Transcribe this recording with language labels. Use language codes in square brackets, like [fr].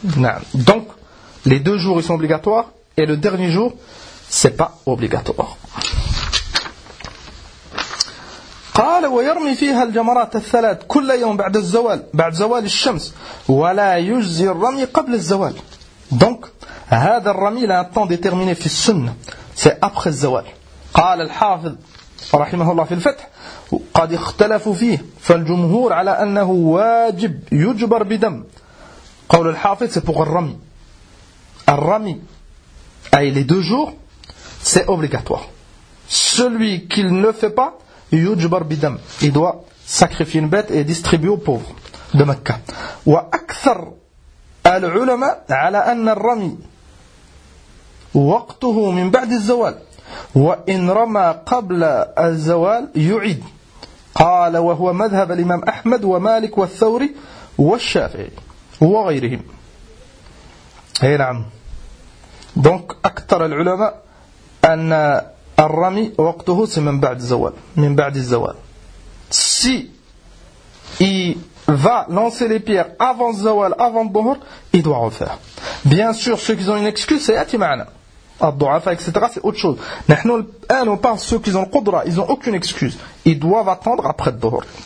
[ar] نعم. [fr] Donc les deux jours ils sont obligatoires et le dernier jour c'est pas obligatoire. [ar] قال ويرمي فيها الجمرات الثلاث كل يوم بعد الزوال بعد زوال الشمس ولا يجزي الرمي قبل الزوال. Donc هذا الرمي لا [fr] temps déterminé [ar] في السنة [fr] c'est après [ar] الزوال. قال الحافظ رحمه الله في الفتح قد اختلفوا فيه فالجمهور على أنه واجب يجبر بدم. قول الحافظ [fr] c'est pour الرمي الرمي أي les deux jours c'est obligatoire. Celui qu'il ne fait pas يجبر بدم. Il doit sacrifier une bête et distribuer aux pauvres de Mecca. [ar] وأكثر العلماء على أن الرمي وقته من بعد الزوال وإن رمى قبل الزوال يعيد. قال وهو مذهب الإمام أحمد ومالك والثوري والشافعي وغيرهم. هي نعم. Donc أكثر العلماء أن الرمي وقته من بعد الزوال من بعد الزوال. [fr] Si il va lancer les pierres avant الزوال avant الظهر il doit refaire. Bien sûr ceux qui ont une excuse c'est atimana الضعفاء etc c'est autre chose. [ar] نحن الآن [fr] on parle ceux qui ont القدرة ils ont aucune excuse ils doivent attendre après الظهر.